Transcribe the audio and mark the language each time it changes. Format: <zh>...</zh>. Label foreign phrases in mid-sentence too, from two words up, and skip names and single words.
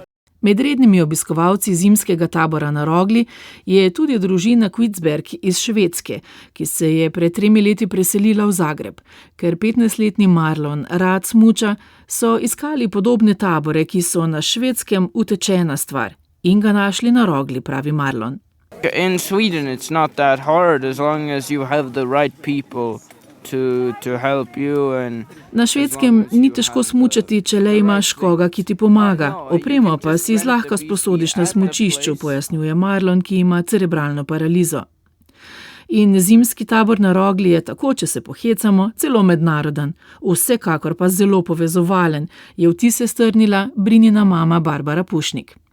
<sl>Med rednimi obiskovalci zimskega tabora na Rogli je tudi družina Kvicberg iz Švedske, ki se je pred 3 leti preselila v Zagreb. Ker 15-letni Marlon rad smuča, so iskali podobne tabore, ki so na Švedskem utečena stvar. In ga našli na Rogli, pravi Marlon.</sl> <en>In Sweden it's not that hard as long as you have the right people to help you and</en> <sl>Na Švedskem ni težko smučati, če le imaš koga, ki ti pomaga. Opremo pa si zlahka sposodiš na smučišču, pojasnjuje Marlon, ki ima cerebralno paralizo. In zimski tabor na Rogli je tako, če se pohecamo, celo mednaroden. Vsekakor pa zelo povezovalen, je vtise strnila Brinina mama Barbara Pušnik.</sl>